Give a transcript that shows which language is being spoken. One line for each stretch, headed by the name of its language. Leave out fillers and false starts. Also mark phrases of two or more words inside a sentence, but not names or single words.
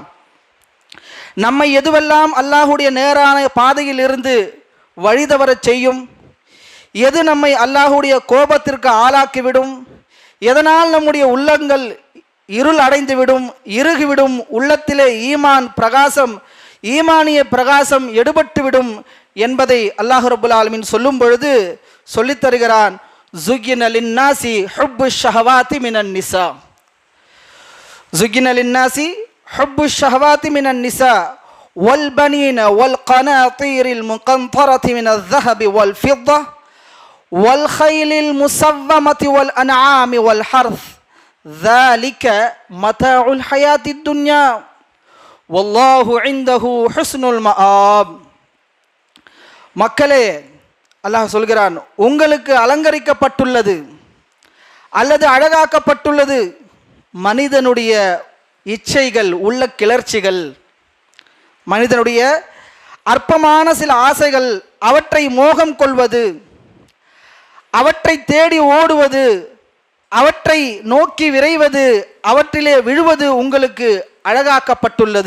Tamil: நம்மை எதுவெல்லாம் அல்லாஹுடைய நேரான பாதையில் இருந்து வழிதவரச் செய்யும், எது நம்மை அல்லாஹுடைய கோபத்திற்கு ஆளாக்கிவிடும், எதனால் நம்முடைய உள்ளங்கள் இருள் அடைந்துவிடும், இறுகிவிடும், உள்ளத்திலே ஈமானிய பிரகாசம் எடுபட்டுவிடும் என்பதை அல்லாஹ் ரப்புல் ஆலமீன் சொல்லும் பொழுது சொல்லித் தருகிறான்.
Arabic: زين للناس حب الشهوات من النساء زين للناس حب الشهوات من النساء والبنين والقناطير المقنطرة من ذهب والفضة والخيل المسومة والأنعام والحرث ذلك متاع الحياة الدنيا والله عنده حسن المآب.
Tamil: மக்களே, அல்லாஹ் சொல்கிறான், உங்களுக்கு அலங்கரிக்கப்பட்டுள்ளது அல்லது அழகாக்கப்பட்டுள்ளது மனிதனுடைய இச்சைகள், உள்ள கிளர்ச்சிகள், மனிதனுடைய அற்பமான சில ஆசைகள், அவற்றை மோகம் கொள்வது, அவற்றை தேடி ஓடுவது, அவற்றை நோக்கி விரைவது, அவற்றிலே விழுவது உங்களுக்கு அழகாக்கப்பட்டுள்ளது.